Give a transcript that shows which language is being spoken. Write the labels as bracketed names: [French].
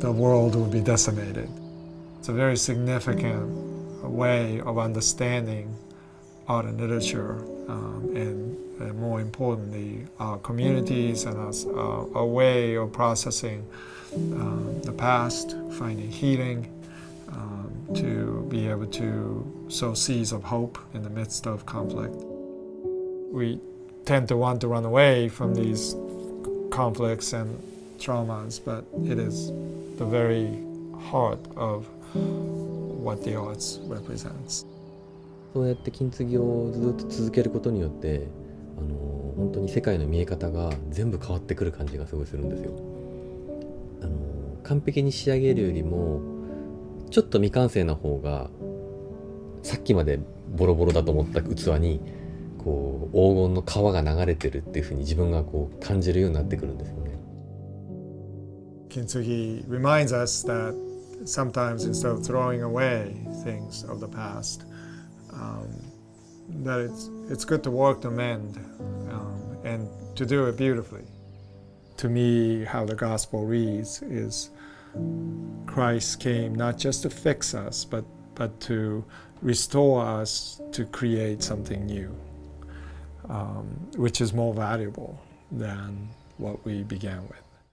[English] The world would be decimated. It's a very significant way of understanding art and literature, and more importantly, our communities and a way of processing the past, finding healing, to be able to sow seeds of hope in the midst of conflict. We tend to want to run away from these conflicts and traumas, but it is the very heart of what the arts represents. [Japanese] そうやって金継ぎをずっと続けることによって本当に世界の見え方が全部変わってくる感じがすごいするんですよ。完璧に仕上げるよりもちょっと未完成な方がさっきまでボロボロだと思った器にこう黄金の川が流れてるっていう風に自分がこう感じるようになってくるんですよね。 [English] Kintsugi reminds us that sometimes instead of throwing away things of the past, that it's good to work to mend and to do it beautifully. To me, how the gospel reads is Christ came not just to fix us, but to restore us to create something new, which is more valuable than what we began with.